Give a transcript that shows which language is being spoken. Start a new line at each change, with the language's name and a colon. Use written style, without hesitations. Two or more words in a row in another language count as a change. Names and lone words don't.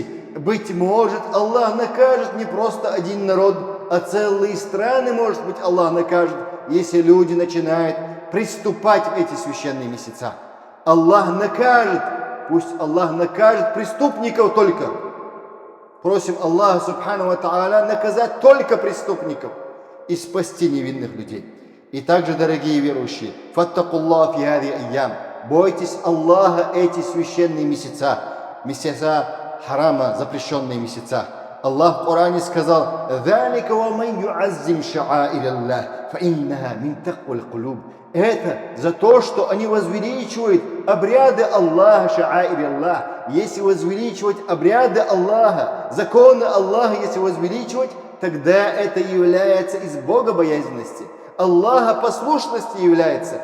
Russian: Быть может, Аллах накажет не просто один народ, а целые страны, может быть, Аллах накажет, если люди начинают приступать в эти священные месяца. Аллах накажет, пусть Аллах накажет преступников только. Просим Аллаха
Arabic: سبحانه وتعالى
Russian: наказать только преступников и спасти невинных людей. И также, дорогие верующие,
Arabic: فاتقوا الله في هذه الأيام,
Russian: бойтесь Аллаха эти священные месяца, месяца харама, запрещенные месяца. Аллах в Коране сказал:
Arabic: «ذلك ومن يعظم شعائر الله فإنها من تقوى القلوب».
Russian: Это за то, что они возвеличивают обряды Аллаха,
Arabic: شعائر الله.
Russian: Если возвеличивать обряды Аллаха, законы Аллаха, если возвеличивать, тогда это является из богобоязненности, Аллаха послушности является.